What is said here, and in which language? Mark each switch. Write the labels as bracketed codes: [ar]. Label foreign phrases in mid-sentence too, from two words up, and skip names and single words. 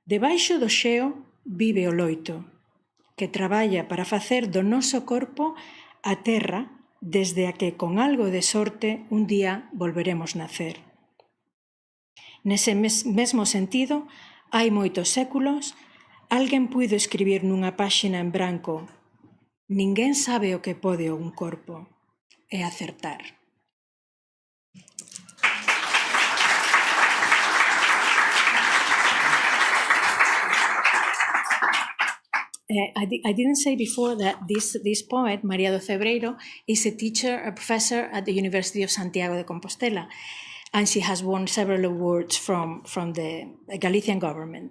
[gl] Debaixo do xeo vive o loito, que traballa para facer do noso corpo a terra desde a que, con algo de sorte, un día volveremos nacer. Nese mesmo sentido, hai moitos séculos, alguén puido escribir nunha páxina en branco: ninguén sabe o que pode un corpo, e acertar. [en] I didn't say before that this poet, María do Cebreiro, is a professor at the University of Santiago de Compostela, and she has won several awards from the Galician government.